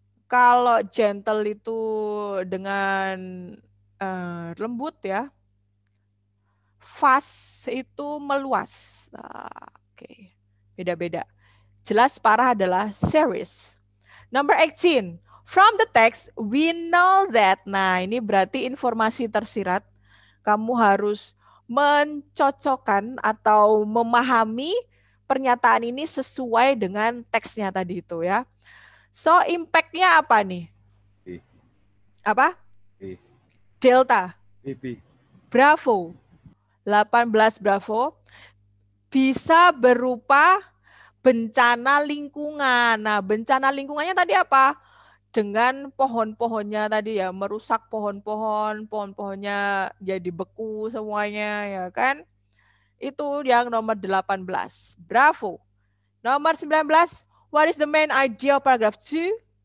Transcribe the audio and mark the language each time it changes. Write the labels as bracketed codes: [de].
[id] Kalau gentle itu dengan lembut ya. Fast itu meluas. Nah, oke. Beda-beda. Jelas parah adalah serious. [en] Number 18. From the text, we know that. [id] Nah, ini berarti informasi tersirat. Kamu harus mencocokkan atau memahami pernyataan ini sesuai dengan teksnya tadi itu ya. So, impact-nya apa nih? B. Apa? B. Delta. B. Bravo. 18 bravo. Bisa berupa bencana lingkungan. Nah, bencana lingkungannya tadi apa? Dengan pohon-pohonnya tadi ya, merusak pohon-pohonnya jadi beku semuanya ya kan? Itu yang nomor 18. Bravo. Nomor 19, [en] what is the main idea of paragraph 2?